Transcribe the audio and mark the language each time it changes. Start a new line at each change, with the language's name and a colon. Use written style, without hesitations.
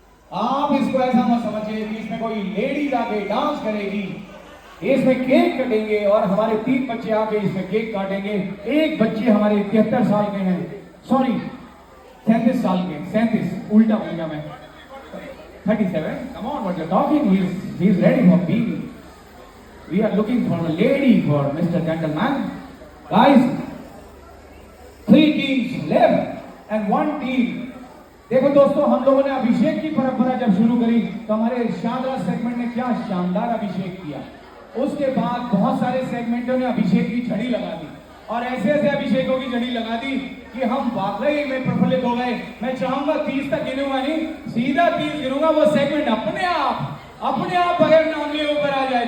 Hindi: आप इसको ऐसा मत समझिए कि इसमें कोई लेडीज आके डांस करेगी। इसमें केक कटेंगे और हमारे 3 बच्चे आके इसमें केक काटेंगे। एक बच्चे हमारे 73 साल के हैं, सॉरी 37 साल के, 37 उल्टा बोल गया मैं, 37।
English: Come on, what you're talking? He's ready for being. We are looking for a lady for Mr. Gentleman. Guys, 3 teams left and 1 team.
Hindi: देखो दोस्तों हम लोगों ने अभिषेक की परंपरा जब शुरू करी तो हमारे शानदार सेगमेंट ने क्या शानदार अभिषेक किया। उसके बाद बहुत सारे सेगमेंटों ने अभिषेक की झड़ी लगा दी और ऐसे ऐसे अभिषेकों की झड़ी लगा दी कि हम वाकई में प्रफुल्लित हो गए। मैं चाहूंगा 30 तक गिनूंगा नहीं, सीधा 30 गिनूंगा, वो सेगमेंट अपने आप बगैर नाम लिए ऊपर आ जाए।